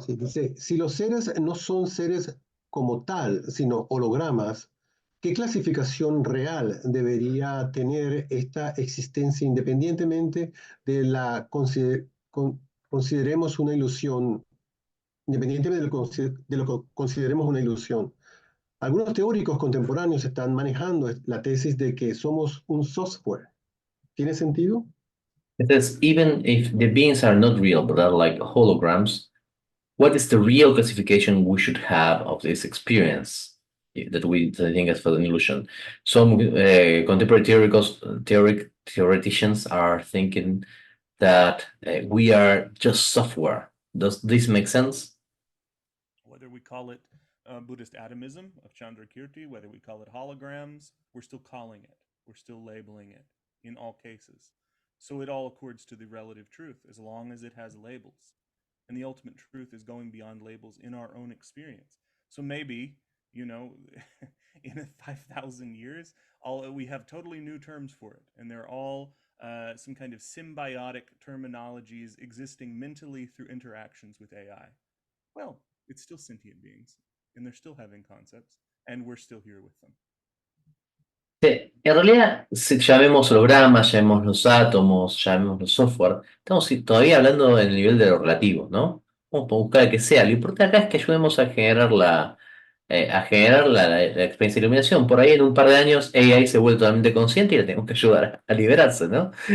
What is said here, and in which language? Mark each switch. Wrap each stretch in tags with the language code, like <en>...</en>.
<es>Sí, dice, si los seres no son seres como tal, sino hologramas, ¿qué clasificación real debería tener esta existencia independientemente de consideremos una ilusión, independientemente de lo que consideremos una ilusión? Algunos teóricos contemporáneos están manejando la tesis de que somos un software. ¿Tiene sentido?</es> <en>It says, even if the beings are not real, but are like holograms, what is the real classification we should have of this experience that we think as for an illusion? Some contemporary theoreticians are thinking that we are just software. Does this make sense? Whether we call it Buddhist atomism of Chandrakirti, whether we call it holograms, we're still calling it, we're still labeling it in all cases. So it all accords to the relative truth as long as it has labels. And the ultimate truth is going beyond labels in our own experience. So maybe, you know, in 5,000 years, we have totally new terms for it, and they're all some kind of symbiotic terminologies existing mentally through interactions with AI. Well, it's still sentient beings, and they're still having concepts, and we're still here with them.</en> <es>Sí, en realidad, si llamemos hologramas, llamemos los átomos, llamemos los software, estamos todavía hablando en el nivel de lo relativo, ¿no? Vamos a buscar el que sea. Lo importante acá es que ayudemos a generar la experiencia de iluminación. Por ahí en un par de años AI se vuelve totalmente consciente y le tenemos que ayudar a liberarse, ¿no?</es>